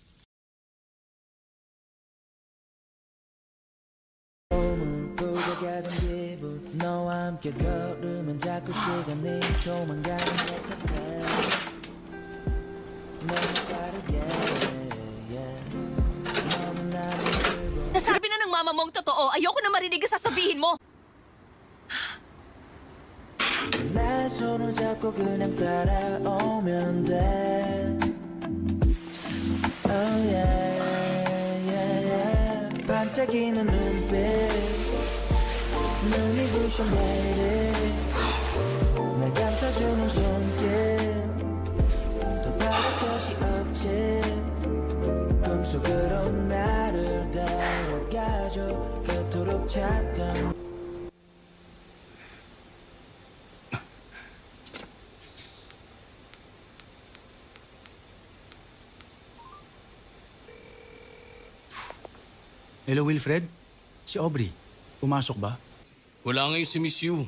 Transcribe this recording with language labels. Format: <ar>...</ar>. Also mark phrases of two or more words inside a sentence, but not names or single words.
<ko>너와 함께 걸으면 자꾸 시간이 도망가는 것 같아 너무 빠르게 너무 나를 끌고</ko> <tl>Nasabi na ng mama mong totoo. Ayoko na marinig ang sasabihin mo.</tl> <ko>내 손을 잡고 그냥 따라오면 돼</ko> <en>Oh yeah, yeah, yeah</en> <ko>반짝이는 눈빛 눈이 부셔 내리 날 감싸주는 손길 더 바랄 것이 없지 꿈속으로 나를 데려가줘 그토록 찾던</ko> <tl>Hello, Wilfred? Si Aubrey. Pumasok ba? Wala ngayon si Miss Yu.</tl>